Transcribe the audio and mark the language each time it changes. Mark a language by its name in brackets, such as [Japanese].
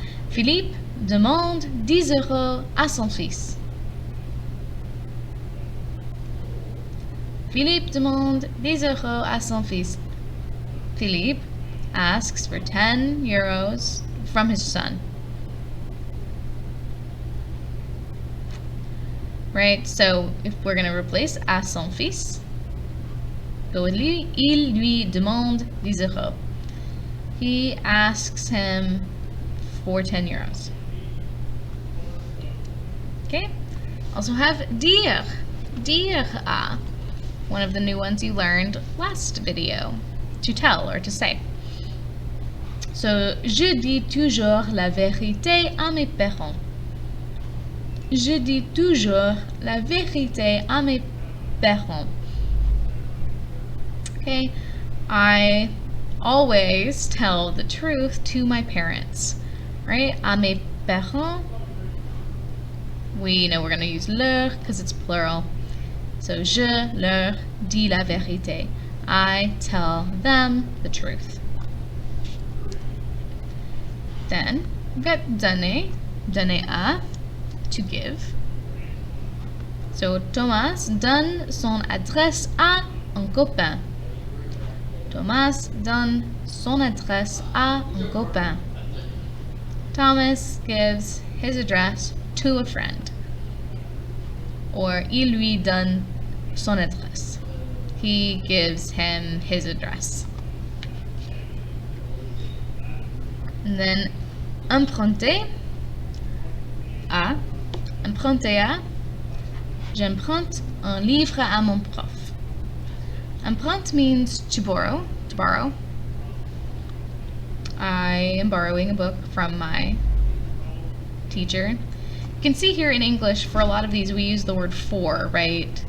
[French] Philippe demande 10 euros à son fils. Philippe demande 10 euros à son fils. [English] Philippe asks for 10 euros from his son. Right, so if we're going to replace à son fils, go with lui, [French] il lui demande 10 euros. [English] He asks him for 10 euros. Okay, also have dire. Dire à. One of the new ones you learned last video. To tell or to say. [French] So, je dis toujours la vérité à mes parents. Je dis toujours la vérité à mes parents. [English] Okay, I always tell the truth to my parents, right? [French] À mes parents. [English] we know we're going to use leur because it's plural. So, [French] je leur dis la vérité. [English] I tell them the truth. Then, we've got donner, donner à, to give. [French] So, Thomas donne son adresse à un copain. Thomas donne son adresse à un copain. [English] Thomas gives his address to a friend. Or, [French] il lui donne son adresse. [English] He gives him his address. And then, emprunter à. Emprunter à. [French] J'emprunte un livre à mon prof. [English] Emprunte means to borrow, to borrow. I am borrowing a book from my teacher. You can see here in English, for a lot of these, we use the word for, right?